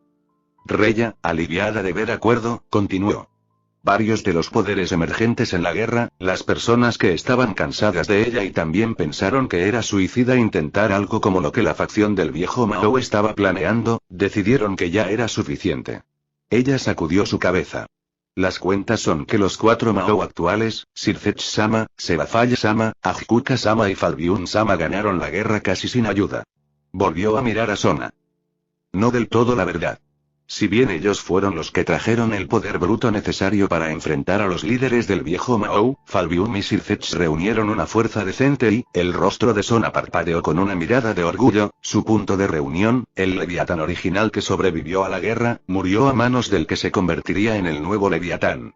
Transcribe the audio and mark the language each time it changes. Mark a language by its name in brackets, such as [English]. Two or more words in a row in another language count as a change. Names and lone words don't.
[Spanish] Reya, aliviada de ver acuerdo, continuó. Varios de los poderes emergentes en la guerra, las personas que estaban cansadas de ella y también pensaron que era suicida intentar algo como lo que la facción del viejo Mao estaba planeando, decidieron que ya era suficiente. Ella sacudió su cabeza. Las cuentas son que los 4 Mao actuales, Sirfetch-sama, Sebafaye-sama, Ajikuka-sama y Falbiun-sama ganaron la guerra casi sin ayuda. Volvió a mirar a Sona. No del todo la verdad. Si bien ellos fueron los que trajeron el poder bruto necesario para enfrentar a los líderes del viejo Mao, Falbium y Sirfetch reunieron una fuerza decente y, el rostro de Sona parpadeó con una mirada de orgullo, su punto de reunión, el Leviatán original que sobrevivió a la guerra, murió a manos del que se convertiría en el nuevo Leviatán.